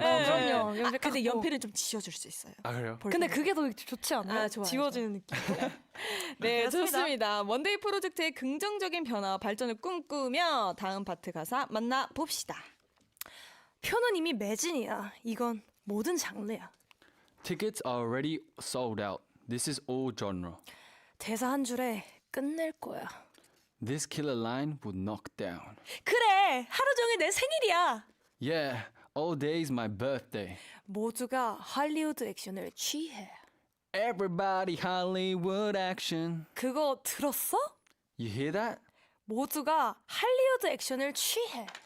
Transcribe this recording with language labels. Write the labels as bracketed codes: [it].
[ko] 네. 그럼요. 연필 근데 깎고. 연필은 좀 지워줄 수 있어요. 아 그래요? 근데 그게 더 좋지 않아요? 아, 좋아요, 지워지는 느낌. 네, 그렇습니다. 좋습니다. 먼데이 프로젝트의 긍정적인 변화와 발전을 꿈꾸며 다음 파트 가사 만나봅시다. 표는 이미 매진이야. 이건 모든 장르야. [en] Tickets are already sold out. This is all genre. [ko] 대사 한 줄에 끝낼 거야. [en] This killer line would knock down. [ko] 그래, 하루 종일 내 생일이야. [en] Yeah, all day is my birthday. [ko] 모두가 할리우드 액션을 취해. [en] Everybody Hollywood action. [ko] 그거 들었어? [en] You hear that? [ko] 모두가 할리우드 액션을 취해.